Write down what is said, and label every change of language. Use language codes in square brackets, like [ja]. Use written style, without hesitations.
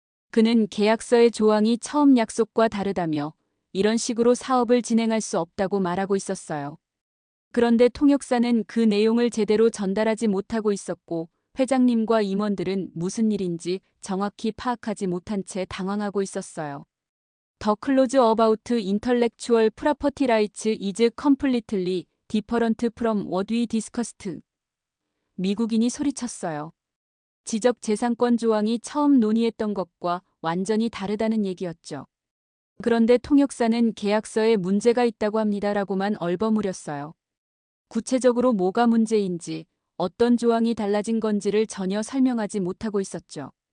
[ko] 그는 계약서의 조항이 처음 약속과 다르다며 이런 식으로 사업을 진행할 수 없다고 말하고 있었어요. 그런데 통역사는 그 내용을 제대로 전달하지 못하고 있었고 회장님과 임원들은 무슨 일인지 정확히 파악하지 못한 채 당황하고 있었어요. [en] The close about intellectual property rights is completely different from what we discussed. [ko] 미국인이 소리쳤어요. 지적재산권 조항이 처음 논의했던 것과 완전히 다르다는 얘기였죠. 그런데 통역사는 계약서에 문제가 있다고 합니다라고만 얼버무렸어요. 구체적으로 뭐가 문제인지 어떤 조항이 달라진 건지를 전혀 설명하지 못하고 있었죠.